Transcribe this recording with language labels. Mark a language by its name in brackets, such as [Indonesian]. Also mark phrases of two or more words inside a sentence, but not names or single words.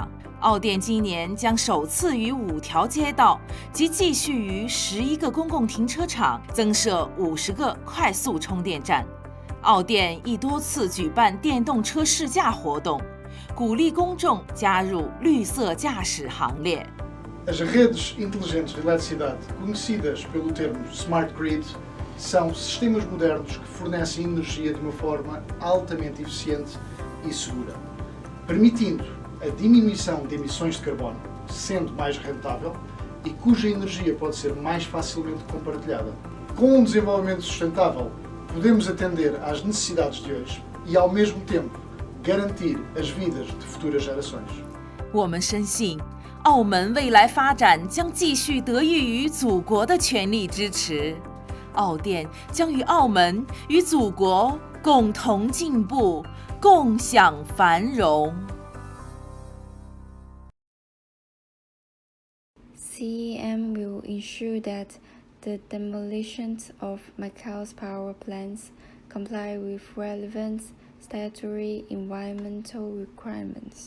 [Chinese] 澳电今年将首次于5条街道及继续于11个公共停车场增设50个快速充电站。澳电亦多次举办电动车试驾活动，鼓励公众加入绿色驾驶行列。 [Portuguese] As redes inteligentes de eletricidade, conhecidas pelo termo Smart Grid, são sistemas modernos que fornecem energia de uma forma altamente eficiente e segura, permitindo a diminuição de emissões de carbono, sendo mais rentável, e cuja energia pode ser mais facilmente compartilhada. Com um desenvolvimento sustentável, podemos atender às necessidades de hoje e, ao mesmo tempo, garantir as vidas de futuras gerações. [Chinese] 我们深信，澳门未来发展将继续得益于祖国的全力支持，澳电将与澳门与祖国共同进步，共享繁荣。 [English] CEM will ensure that the demolitions of Macau's power plants comply with relevant statutory environmental requirements.